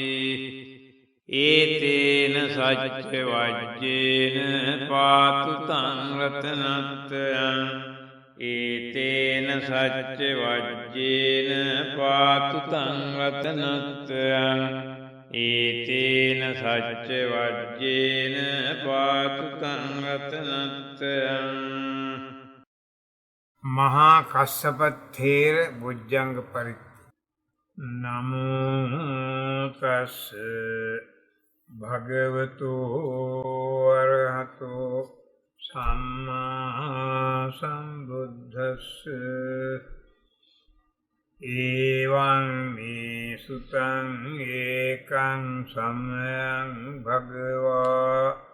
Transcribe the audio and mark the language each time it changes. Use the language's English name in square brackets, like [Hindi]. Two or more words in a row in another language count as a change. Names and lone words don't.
[Pali] ඒතේන සච්ච වජ්ජේන පාතු තං රතනත්‍රයං ඒතේන සච්ච වජ්ජේන පාතු තං රතනත්‍රයං ඒතේන සච්ච වජ්ජේන පාතු තං රතනත්‍රයං මහා කස්සප තේර බොජ්ජංග පරිත්‍ති නමෝ තස් භගවතු අරහතෝ සම්මා සම්බුද්දස්ස එවං මේ සුතං ඒකං සමයං භගවා